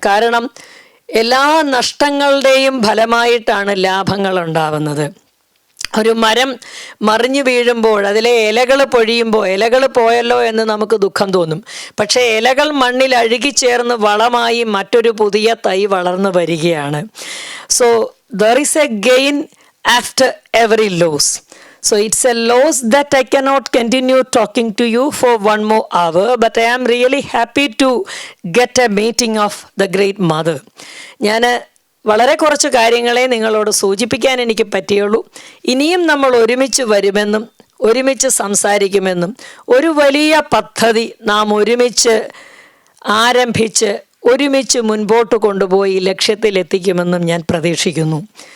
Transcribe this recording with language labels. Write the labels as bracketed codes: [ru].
[ml] കാരണം എല്ലാ നഷ്ടങ്ങളുടെയും ഫലമായിട്ടാണ് ലാഭങ്ങൾ ഉണ്ടാവുന്നത്. ഒരു മരം മറിഞ്ഞു വീഴുമ്പോൾ അതിലെ ഇലകൾ പൊഴിയുമ്പോൾ ഇലകൾ പോയല്ലോ എന്ന് നമുക്ക് ദുഃഖം തോന്നും. പക്ഷേ ഇലകൾ മണ്ണിൽ അഴുകിച്ചേർന്ന് വളമായി മറ്റൊരു പുതിയ തൈ വളർന്നു വരികയാണ്. [en] So there is a gain after every loss. So it's a loss that I cannot continue talking to you for one more hour, but I am really happy to get a meeting of the great mother. [ml] ഞാൻ വളരെ കുറച്ച് കാര്യങ്ങളെ നിങ്ങളോട് സൂചിപ്പിക്കാൻ എനിക്ക് പറ്റിയുള്ളൂ. ഇനിയും നമ്മൾ ഒരുമിച്ച് വരുമെന്നും ഒരുമിച്ച് സംസാരിക്കുമെന്നും ഒരു വലിയ പദ്ധതി നാം ഒരുമിച്ച് ആരംഭിച്ച് ഒരുമിച്ച് മുൻപോട്ട് കൊണ്ടുപോയി ലക്ഷ്യത്തിലെത്തിക്കുമെന്നും ഞാൻ പ്രതീക്ഷിക്കുന്നു.